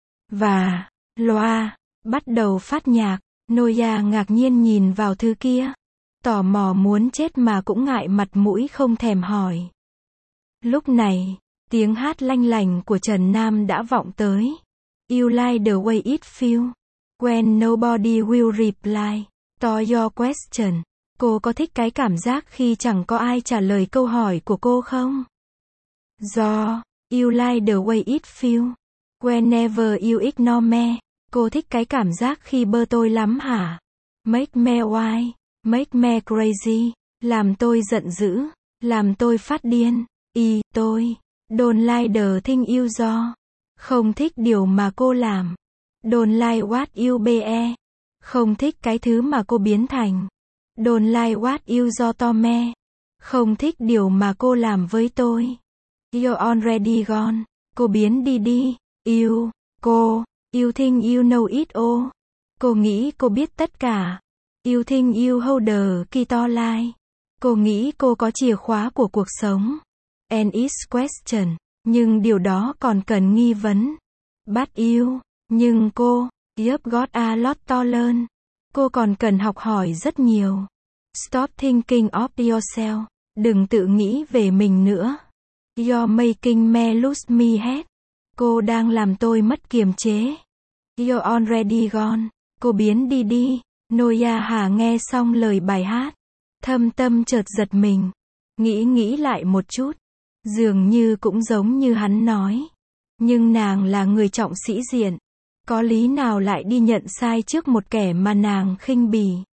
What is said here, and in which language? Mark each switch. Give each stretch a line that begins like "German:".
Vietnamese: Và loa bắt đầu phát nhạc. Noya ngạc nhiên nhìn vào thứ kia. Tò mò muốn chết mà cũng ngại mặt mũi không thèm hỏi. Lúc này, tiếng hát lanh lành của Trần Nam đã vọng tới.
English: You like the way it feels. When nobody will reply to your question.
Vietnamese: Cô có thích cái cảm giác khi chẳng có ai trả lời câu hỏi của cô không?
English: Do, you like the way it feels. Whenever you ignore me.
Vietnamese: Cô thích cái cảm giác khi bơ tôi lắm hả?
English: Make me wild. Make me crazy,
Vietnamese: làm tôi giận dữ, làm tôi phát điên, tôi,
English: don't like the thing you do,
Vietnamese: không thích điều mà cô làm,
English: don't like what you be,
Vietnamese: không thích cái thứ mà cô biến thành,
English: don't like what you do to me,
Vietnamese: không thích điều mà cô làm với tôi,
English: you're already gone,
Vietnamese: cô biến đi đi, you, cô,
English: you think you know it all,
Vietnamese: cô nghĩ cô biết tất cả.
English: You think you hold the key to life.
Vietnamese: Cô nghĩ cô có chìa khóa của cuộc sống.
English: And it's question.
Vietnamese: Nhưng điều đó còn cần nghi vấn.
English: But you.
Vietnamese: Nhưng cô.
English: You've got a lot to learn.
Vietnamese: Cô còn cần học hỏi rất nhiều.
English: Stop thinking of yourself.
Vietnamese: Đừng tự nghĩ về mình nữa.
English: You're making me lose my head.
Vietnamese: Cô đang làm tôi mất kiềm chế.
English: You're already gone.
Vietnamese: Cô biến đi đi. Noya Hà nghe xong lời bài hát, thâm tâm chợt giật mình, nghĩ nghĩ lại một chút, dường như cũng giống như hắn nói, nhưng nàng là người trọng sĩ diện, có lý nào lại đi nhận sai trước một kẻ mà nàng khinh bỉ.